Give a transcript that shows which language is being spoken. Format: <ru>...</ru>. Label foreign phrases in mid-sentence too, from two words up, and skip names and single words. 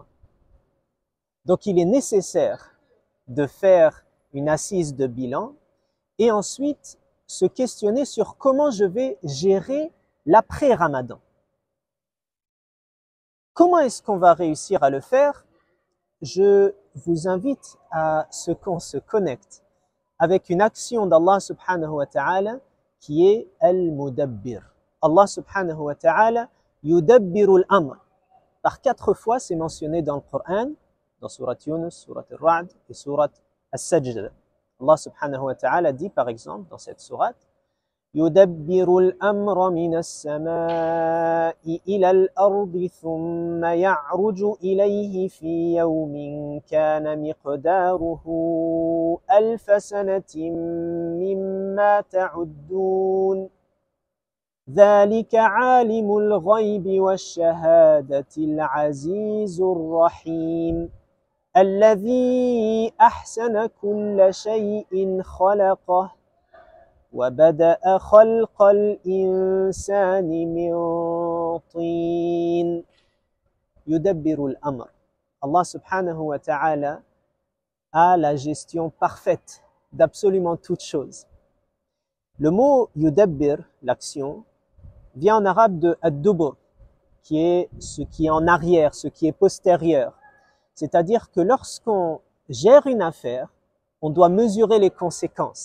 <fr>Donc il est nécessaire de faire une assise de bilan et ensuite se questionner sur comment je vais gérer l'après-Ramadan. Comment est-ce qu'on va réussir à le faire? Je vous invite à ce qu'on se connecte avec une action d'Allah</fr> <ar>سبحانه وتعالى</ar> <fr>qui est Al-Mudabbir.</fr> <ar>الله سبحانه وتعالى يدبر الأمر.</ar> <fr>Par 4 fois, c'est mentionné dans le Coran, dans Surat Yunus, Surat Al-Ra'd et Surat Al-Sajda. Allah</fr> <ar>سبحانه وتعالى</ar> <fr>dit par exemple dans cette sourate يدبر</fr> <ar>الأمر من السماء إلى الأرض ثم يعرج إليه في يوم كان مقداره 1000 سنة مما تعدون ذلك عالم الغيب والشهادة العزيز الرحيم الذي أحسن كل شيء خلقه وبدأ خلق الإنسان من طين يدبر الأمر.</ar> <fr>Allah</fr> <ar>سبحانه وتعالى</ar> <fr>a la gestion parfaite d'absolument toutes choses. Le mot yudabbir, l'action, vient en arabe de ad-dubur, qui est ce qui est en arrière, ce qui est postérieur. C'est-à-dire que lorsqu'on gère une affaire, on doit mesurer les conséquences.</fr>